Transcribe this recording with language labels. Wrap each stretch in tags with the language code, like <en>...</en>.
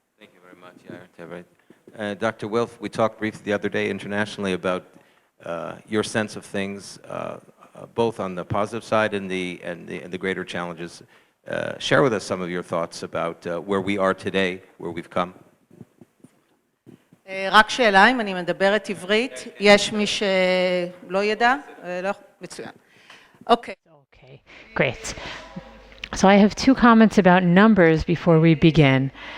<en>Thank you very much, Yair. Dr. Wilf, we talked briefly the other day internationally about your sense of things, both on the positive side and the greater challenges. Share with us some of your thoughts about where we are today, where we've come.</en> <he>רק שאלה, אם אני מדברת עברית, יש מי שלא ידע? לא? מצוין.</he> <en>Okay. Okay, great. So I have two comments about numbers before we begin.</en>